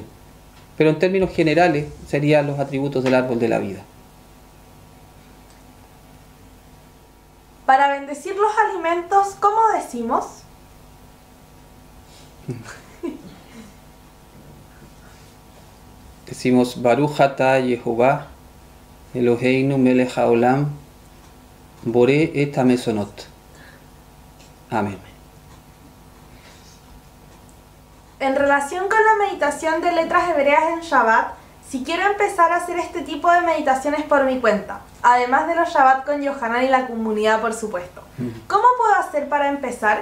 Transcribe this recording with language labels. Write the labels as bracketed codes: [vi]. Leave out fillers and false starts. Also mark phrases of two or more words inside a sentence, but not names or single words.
[es] Pero en términos generales serían los atributos del árbol de la vida. Para bendecir los alimentos, ¿cómo decimos? Decimos [he] ברוך אתה יהוה אלהינו מלך העולם בורא את המזונות. [es] Amén. En relación con la meditación de letras hebreas en Shabbat, si quiero empezar a hacer este tipo de meditaciones por mi cuenta, además de los Shabbat con Yohanan y la comunidad, por supuesto, ¿cómo puedo hacer para empezar?